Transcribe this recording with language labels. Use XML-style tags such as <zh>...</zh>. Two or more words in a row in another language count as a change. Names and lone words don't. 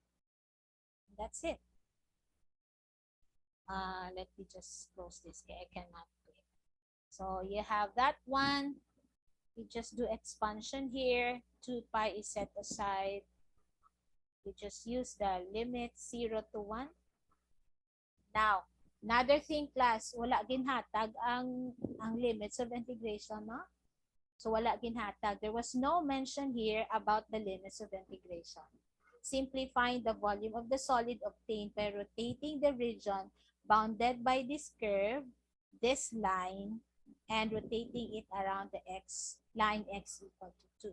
<en>That's it. Let me just close this. Okay, I cannot do it. So you have that one. We just do expansion here. 2 pi is set aside. We just use the limit 0 to 1. Now, another thing class,</en> <ceb>wala ginhatag ang</ceb> <en>limits of integration,</en> <ceb>no? So wala ginhatag.</ceb> <en>There was no mention here about the limits of integration. Simply find the volume of the solid obtained by rotating the region bounded by this curve, this line, and rotating it around the line x equal to 2.</en>